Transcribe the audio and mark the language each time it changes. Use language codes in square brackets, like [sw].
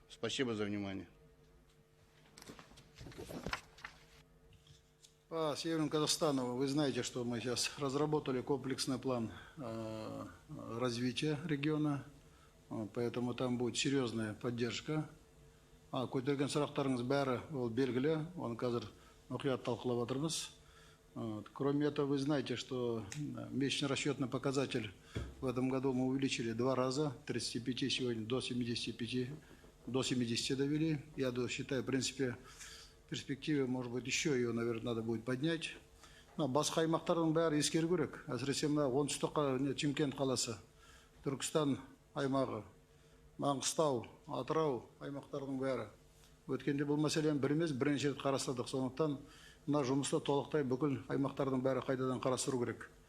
[ru] Спасибо за внимание. По Северному Казахстану вы знаете, что мы сейчас разработали комплексный план развития региона, поэтому там будет серьезная поддержка. [kk] Көтерген сұрақтарыңыз бәрі ол белгілі, оны қазір мұқият талқылап отырмыз. [ru] Кроме этого, вы знаете, что месячный расчетный показатель в этом году мы увеличили 2 раза, 35 сегодня до 75, до 70 довели. Я считаю, в принципе, в перспективе, может быть, еще ее, наверное, надо будет поднять. [kk] Басқа аймақтардың бәрі ескеру керек. Әсіресе мына оңтүстік Чимкент қаласы, Түркістан аймағы, Маңғыстау, Атырау аймақтардың бәрі. Өткенде бұл мәселені бір емес, бірнеше рет қарастырдық. Сондықтан мына жұмысты толықтай бүкіл аймақтардың бәрі қайтадан қарастыру керек.